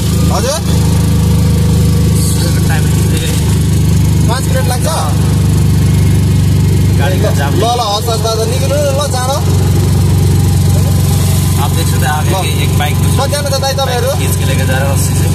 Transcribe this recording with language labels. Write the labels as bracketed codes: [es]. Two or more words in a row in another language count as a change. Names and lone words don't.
[ne] हजुर 5 मिनट लाग्छ [hi] गाड़ी का जाम। [ne] ल हस् हस् दादा निक्लिनु ल जाँडो [hi] आप देख सकते हैं आगे की एक बाइक [ne] कतिजना त दाइ तपाईँहरू [hi] खींच के लेके जा रहा है रस्सी से।